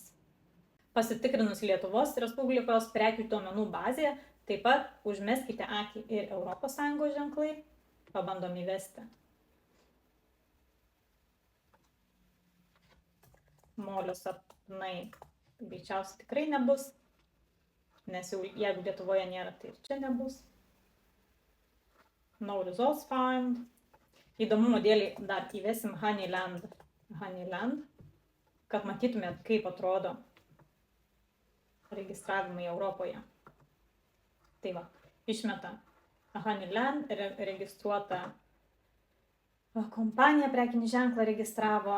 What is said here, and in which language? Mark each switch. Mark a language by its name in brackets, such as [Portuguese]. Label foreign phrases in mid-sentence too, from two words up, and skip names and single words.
[Lithuanian] Pasitikrinus Lietuvos Respublikos prekių duomenų bazėje, taip pat užmeskite akį ir ES ženklai, pabandom įvesti. Molio sapnai greičiausiai tikrai nebus, nes jau jeigu Lietuvoje nėra, tai ir čia nebus. [English] No results found. [Lithuanian] Įdomumo dėlį dar įvesim Honeyland, kad matytumėt, kaip atrodo registravimai Europoje. Tai va, išmeta Honeyland, registruota kompanija prekinį ženklą registravo.